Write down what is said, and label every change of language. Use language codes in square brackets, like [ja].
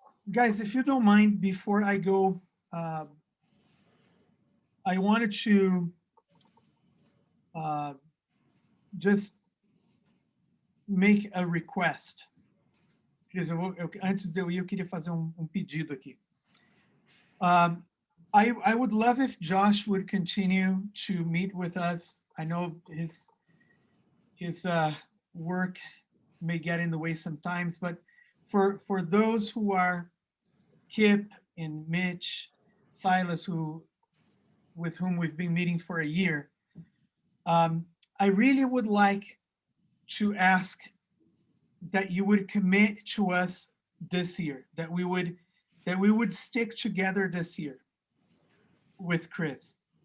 [en] Guys, if you don't mind, before I go, I wanted to just make a request. [pt] Antes de eu ir, eu queria fazer pedido aqui. [en] I would love if Josh would continue to meet with us. I know his work may get in the way sometimes, but for those who are Kip and Mitch, Silas, with whom we've been meeting for a year, I really would like to ask that you would commit to us this year, that we would stick together this year with Chris.